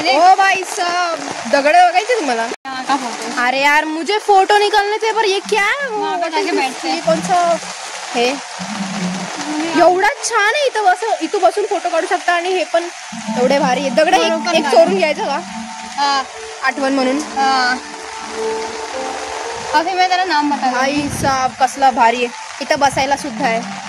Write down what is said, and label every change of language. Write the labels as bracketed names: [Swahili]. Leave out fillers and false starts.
[Marathi] ओ भाई सब दगड बघायचे तुम्हाला? का फोटो? [Hindi] अरे यार मुझे फोटो निकालने थे, पर ये क्या है? वहाँ पे जाके बैठते हैं. कौन सा हे? [Marathi] एवढा छान आहे इथं, इथं बसून फोटो काढू शकता. आणि हे पण एवढे भारी आहे. दगड एक चोरून घ्यायचं का आठवण म्हणून? [Hindi] अभी मैं तेरा नाम बता. [Marathi] भाई साहब कसला भारी आहे. इथं बसायला सुद्धा आहे.